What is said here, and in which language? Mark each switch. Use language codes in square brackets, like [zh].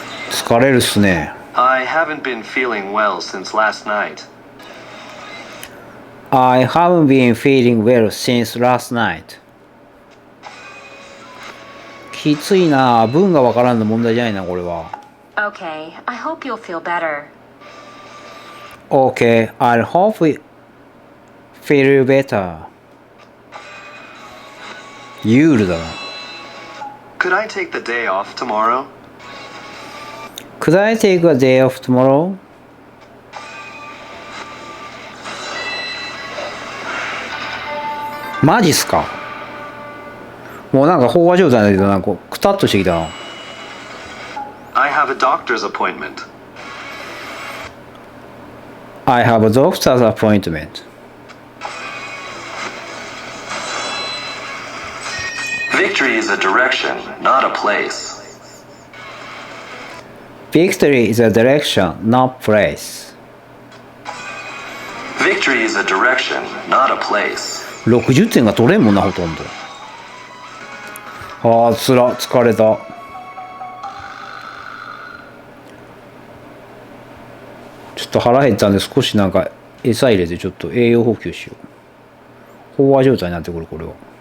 [ja] 疲れるっすね。 [en] I haven't been feeling well since last night. I haven't been feeling well since last night. [ja] きついな。文がわからんの問題じゃないな、これは。 [en] Okay, I hope you'll feel better. Okay, I hope you feel better. [ja] ユールだな。 [en] Could I take the day off tomorrow? Could I take a day off tomorrow? [ja] マジっすか。もうなんか飽和状態だけどなんかくたっとしてきたな。 [en] I have a doctor's appointment. I have a doctor's appointment. Victory is a direction, not a place. Victory is a direction, not place. Victory is a direction, not a place. [ja] 60点が取れんもんな、ほとんど。ああ、疲れた。ちょっと腹減ったんで少しなんか餌入れてちょっと栄養補給しよう。飽和状態になってくる、これは。